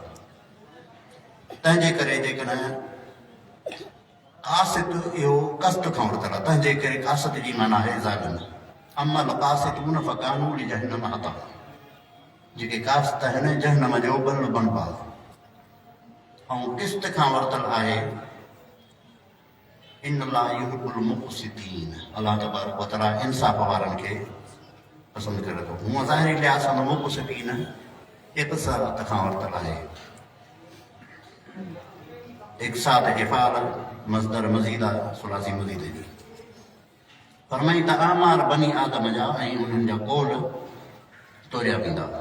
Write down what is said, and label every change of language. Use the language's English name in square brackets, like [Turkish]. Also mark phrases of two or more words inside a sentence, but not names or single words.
[Sindhi] तंहिंजे करे जेकॾहिं कासित इहो कस्त खां वरितल आहे, तंहिंजे करे कासित जी माना आहे ज़ालिम। [Arabic] أما القاسطون فكانوا لجهنم حطبا. [Sindhi] जेके कासित आहिनि जहन्नम जो बल बनबा। ऐं क़िस्त खां वरितल आहे [Arabic] إن الله يحب المقسطين. الله تبارك وتعالى [Sindhi] इंसाफ़ वारनि खे पसंदि करे थो। हूअं ज़ाहिरी लिहाज़ सां मुक़सितीन इक़्सात खां वरितल आहे। इक़्सात इफ़ाल मस्दर मज़ीद आहे सुलासी मज़ीद जी। फरमाई त आमार बनी आदम जा ऐं उन्हनि जा कौल तोरिया वेंदा।